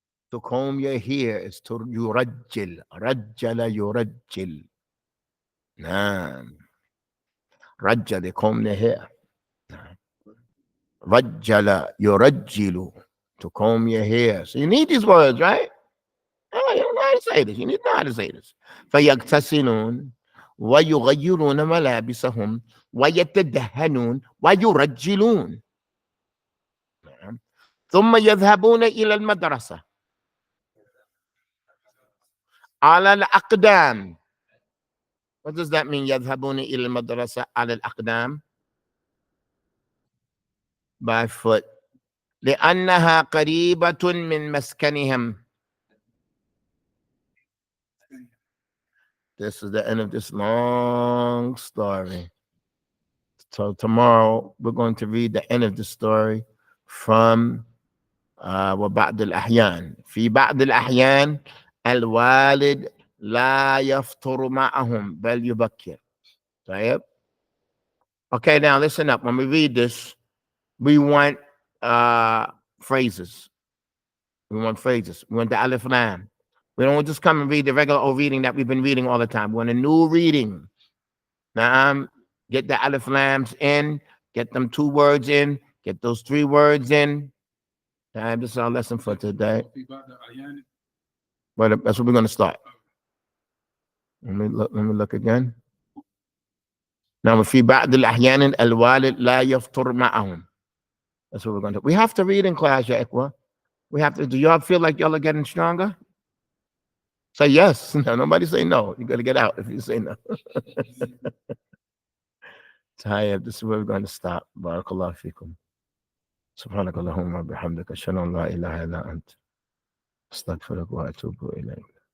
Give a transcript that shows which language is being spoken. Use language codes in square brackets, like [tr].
[en] To comb your hair is to yurajjil. Rajjala yurajjil. Naam. Rajja, they comb their hair. Rajjala yurajjilu. To comb your hair. So you need these words, right? Oh, you know how to say this. You need to know how to say this. [ar] فَيَغْتَسِلُونَ وَيُغَيِّرُونَ مَلَابِسَهُمْ وَيَتَدَهَّنُونَ وَيُرَجِّلُونَ ثم يذهبون إلى المدرسة على الأقدام. [en] What does that mean? [ar] يذهبون إلى المدرسة على الأقدام. [en] By foot. [ar] لأنها قريبة من مسكنهم. [en] This is the end of this long story. So tomorrow we're going to read the end of the story from [ar] وبعض الأحيان. في بعض الأحيان الوالد لا يفطر معهم بل يبكر. [en] طيب. Okay, now listen up. When we read this, we want phrases. We want phrases. We want the alif lam. We don't just come and read the regular old reading that we've been reading all the time. We want a new reading. Now, get the alif lams in, get them 2 words in, get those 3 words in. This is our lesson for today. But that's what we're going to start. Let me look again. [ar] Now, في بعض الأحيان الوالد لا يفطر معهم. [en] That's what we're going to do. We have to read in class, ya Ikhwa. We have to. Do y'all feel like y'all are getting stronger? Say yes. No, nobody say no. You got to get out if you say no. Tayyib, this is where we're going to stop. Barakallahu fikum. [ar] سبحانك اللهم وبحمدك أشهد أن لا إله إلا أنت أستغفرك وأتوب إليك.